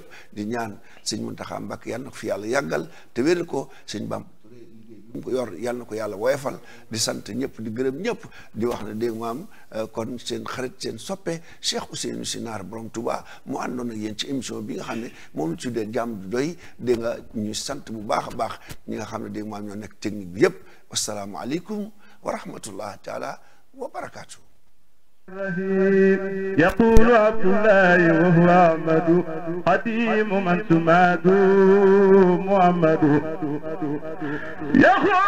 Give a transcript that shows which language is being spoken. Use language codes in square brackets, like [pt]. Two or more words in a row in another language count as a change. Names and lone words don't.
[wo] di ñaan sëñ Muntaxa Mbàkke yàlla na ko fi yàlla yàggal te wéral ko sëñ Bamba mu ko yor yàlla na ko yàlla woyofal di sant ñëpp di gërëm ñëpp di wax ne dégg maam kon seen xarit seen soppe Cheikh Ousseynou Sy Nar borom Touba mu àndoon ak yéen ci émission bi nga xam ne moom la tuddee jàmm du doy dégg nga ñuy sant bu baax a baax ñi nga xam ne dégg maam ñoo nekk technique bi yëpp [ar] والسلام عليكم ورحمة الله تعالى وبركاته. يقول عبد الله وهو أحمد قديم من سماد محمد يقول